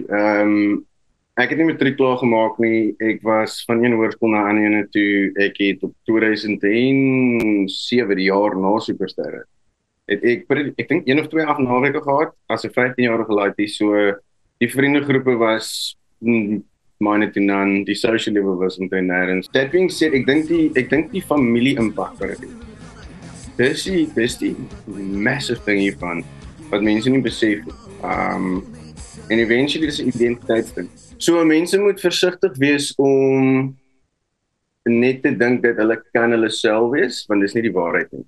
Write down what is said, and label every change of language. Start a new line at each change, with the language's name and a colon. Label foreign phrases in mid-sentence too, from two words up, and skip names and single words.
Afrikaans: Ek het nie matriek klaar gemaak nie, ek was van een hoërskool na ander ene toe, ek het op 2007 die jaar na Supersterre. Ek dink 1 of 2 afnaweke gehad, as 'n 15-jarige laaitie, so die vriendegroepe was
English: minded to none,
Afrikaans: die
English: social level
Afrikaans: was omtrent nêrens.
English: That being said,
Afrikaans: ek dink die familie impak wat dit het. Dis die
English: massive thing
Afrikaans: hiervan, wat mense nie besef. En eventually dis 'n identiteitsding. So mense moet versigtig wees om net te dink dat hulle kan hulle self wees, want dis nie die waarheid nie.